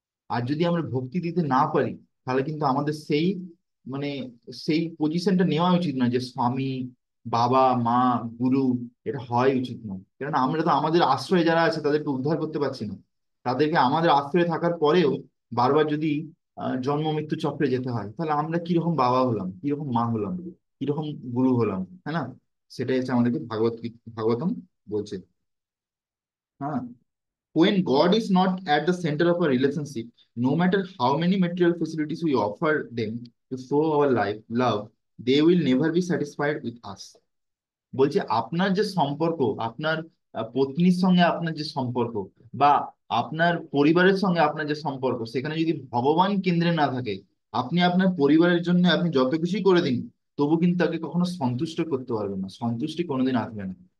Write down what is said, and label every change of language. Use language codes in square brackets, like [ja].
[bn] আর যদি আমরা ভক্তি দিতে না পারি, তাহলে কিন্তু আমাদের সেই মানে সেই পজিশনটা নেওয়া উচিত না, যে স্বামী, বাবা, মা, গুরু, এটা হয় উচিত নয়। কেননা আমরা তো আমাদের আশ্রয়ে যারা আছে তাদেরকে উদ্ধার করতে পারছি না। তাদেরকে আমাদের আশ্রয়ে থাকার পরেও বারবার যদি জন্ম মৃত্যু চক্রে যেতে হয়, তাহলে আমরা কিরকম বাবা হলাম, কিরকম মা হলাম, কিরকম গুরু হলাম, হ্যাঁ না? সেটাই হচ্ছে আমাদেরকে ভাগবতম বলছে। [en] হ্যাঁ, when God is not at the center of a relationship, no matter how many material facilities we offer them to show our life, love, they will never be satisfied with us. [bn] বলছে আপনার যে সম্পর্ক, আপনার পত্নীর সঙ্গে আপনার যে সম্পর্ক, বা আপনার পরিবারের সঙ্গে আপনার যে সম্পর্ক, সেখানে যদি ভগবান কেন্দ্রে না থাকে, আপনি আপনার পরিবারের জন্য আপনি যত কিছুই করে দিন, তবু কিন্তু তাকে কখনো সন্তুষ্ট করতে পারবেন না, সন্তুষ্টি কোনোদিন আসবে না।